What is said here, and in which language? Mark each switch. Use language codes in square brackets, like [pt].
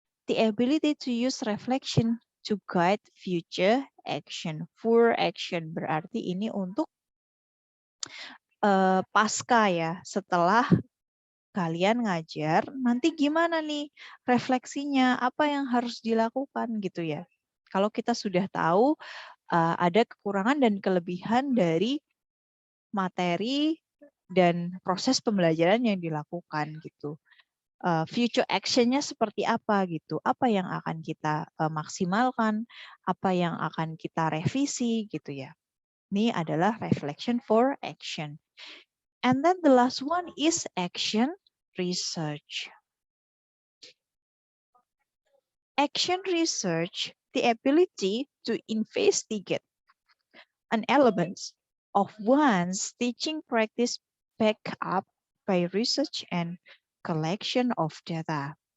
[en] The ability to use reflection to guide future action. [id] For action berarti ini untuk pasca ya, setelah kalian ngajar, nanti gimana nih refleksinya, apa yang harus dilakukan gitu ya. Kalau kita sudah tahu ada kekurangan dan kelebihan dari materi dan proses pembelajaran yang dilakukan gitu. Future action-nya seperti apa gitu, apa yang akan kita maksimalkan, apa yang akan kita revisi gitu ya. Ini adalah reflection for action. [en] And then the last one is action research. Action research, the ability to investigate an element of one's teaching practice backed up by research and collection of data.